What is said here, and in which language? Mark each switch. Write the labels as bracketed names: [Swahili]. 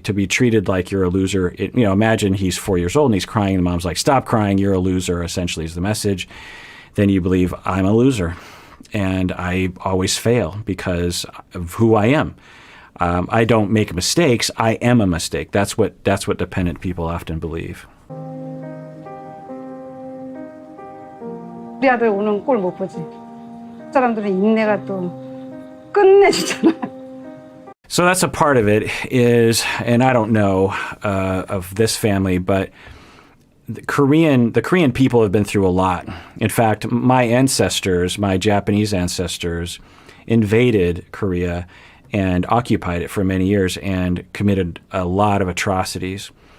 [English] To be treated like you're a loser, imagine he's 4 years old and he's crying, and the mom's like, stop crying, you're a loser, essentially is the message. Then you believe, I'm a loser, and I always fail because of who I am. I don't make mistakes, I am a mistake. That's what dependent people often believe. [Korean] 우리 아들 우는 꼴 못 보지. 사람들은 인내가 또 끝내주잖아. [English] So that's a part of it is, and I don't know of this family, but the Korean people have been through a lot. In fact, my Japanese ancestors, invaded Korea and occupied it for many years and committed a lot of atrocities.